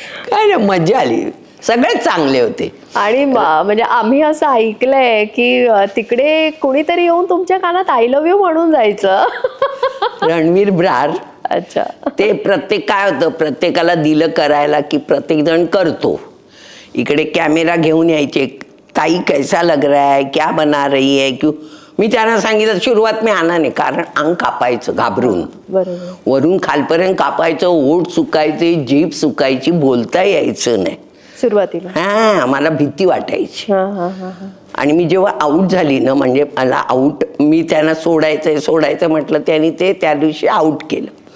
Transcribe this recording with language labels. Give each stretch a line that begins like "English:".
Marathi: काय ना, मजा आली, सगळेच चांगले होते. आणि म्हणजे आम्ही असं ऐकलंय की तिकडे कोणीतरी येऊन तुमच्या कानात आय लव्ह यू म्हणून जायचं. रणवीर ब्रार. अच्छा. ते प्रत्येक काय होतं, प्रत्येकाला दिलं करायला की प्रत्येक जण करतो. इकडे कॅमेरा घेऊन यायचे,
Hindi: ताई कैसा लग रहा है, क्या बना रही है, क्यों.
Marathi: मी त्यांना सांगितलं, सुरुवात मी आणा नाही, कारण अंग कापायचं घाबरून, बरोबर, वरून खालपर्यंत कापायचं, ओठ सुकायचे, जीभ सुकायची, बोलता यायचं नाही सुरुवातीला. हा, मला भीती वाटायची. आणि मी जेव्हा आऊट झाली ना, म्हणजे मला आऊट, मी त्यांना सोडायचं म्हटलं, त्यांनी ते त्या दिवशी आऊट केलं.